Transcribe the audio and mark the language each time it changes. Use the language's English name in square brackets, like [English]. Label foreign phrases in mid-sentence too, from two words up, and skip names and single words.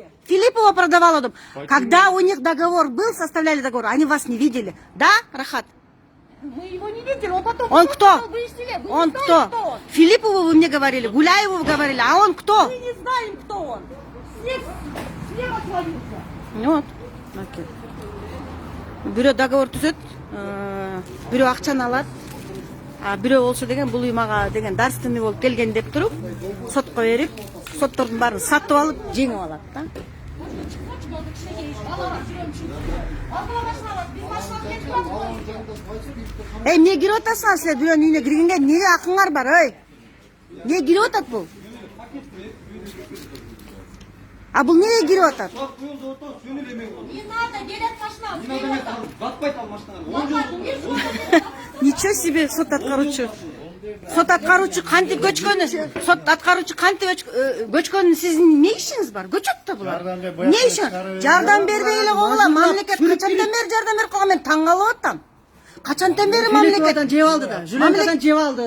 [Russian] Филиппова продавала дом. Когда у них договор был, составляли договор, они вас не видели. Да, Рахат? Мы его не видели, он потом... Он кто? Вы из селе, вы Он не знаете, кто? он. Филиппову вы мне говорили, Гуляеву вы говорили, а он кто? Мы не знаем, кто он. Слева свалился. Вот. Окей. [Kyrgyz] Бирөө договор түзөт, бирөө акчаны алат. бирөө болсо деген бул үй мага деген дарственный болуп келген деп туруп сотко берип, соттордун баарын сатып алып жеңип алат да. Эмне кирип атасыңар силер бирөөнүн үйүнө киргенге? Эмнеге акыңар бар, ой? Эмне кирип атат бул? А бул эмнеге кирип атат? [Russian] Не надо, [Kyrgyz] берет машина. Батпайт ал машинаға. [Russian] Ничего себе, [Kyrgyz] сот аткаруучу. Сот аткаруучу кантип көчкөнү? Сот аткаруучу кантип көчкөнү сиздин эмне ишиңиз бар? Көчөт да булар. Эмне иши? Жардам бербей эле койгула. Мамлекет качандан бери жардам берип койгон? Мен таң калып атам. Качандан бери мамлекет жеп алды да. Жүлөнкадан жеп алды.